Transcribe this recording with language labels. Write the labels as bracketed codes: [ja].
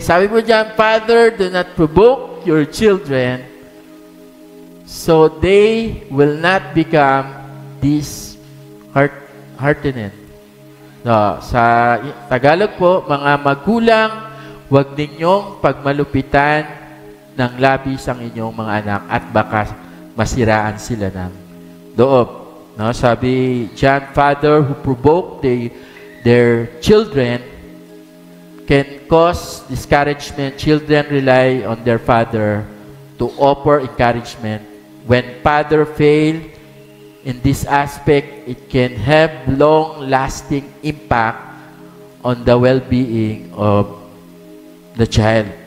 [tl] Sabi po dyan, [en] Father, do not provoke your children so they will not become disheartened. [tl] No, sa Tagalog po, mga magulang, huwag ninyong pagmalupitan ng labis ang inyong mga anak at baka masiraan sila ng loob. No, sabi [en] John, Father who provoke their children can cause discouragement. Children rely on their father to offer encouragement. When father fail in this aspect, it can have long-lasting impact on the well-being of the child.